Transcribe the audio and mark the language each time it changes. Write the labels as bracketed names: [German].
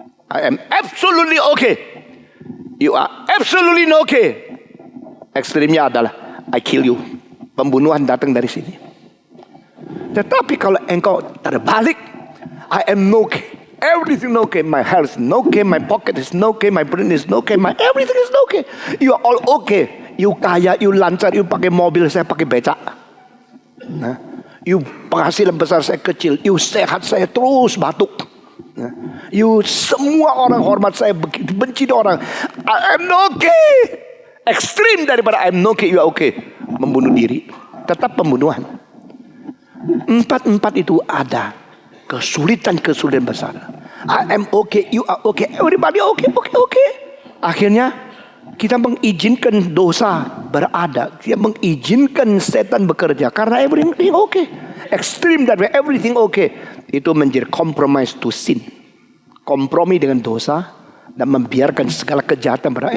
[English] I am absolutely okay. You are absolutely no okay. [Indonesian] Ekstrimnya adalah [English] I kill you. [Indonesian] Pembunuhan datang dari sini. Tetapi kalau engkau terbalik, [English] I am no okay. Everything no okay. My health is no okay. My pocket is no okay. My brain is no okay. My everything is no okay. You are all okay. You [Indonesian] kaya, [English] you [Indonesian] lancar, [English] you [Indonesian] pakai mobil, saya pakai becak. Nah, you penghasilan besar, saya kecil. You sehat, saya terus batuk. Nah, you semua orang hormat saya, begitu benci orang. [English] I am no okay. [Indonesian] Ekstrim daripada [English] I am no okay, you are okay. [Indonesian] Membunuh diri. Tetap pembunuhan. 4 itu ada. Kesulitan besar. [English] I am okay, you are okay, everybody okay. [Indonesian] Akhirnya kita mengizinkan dosa berada. Kita mengizinkan setan bekerja karena [English] everything okay. [Indonesian] Ekstrim dari [English] everything okay. [Indonesian] Itu menjadi [English] compromise to sin. [Indonesian] Kompromi dengan dosa dan membiarkan segala kejahatan berada.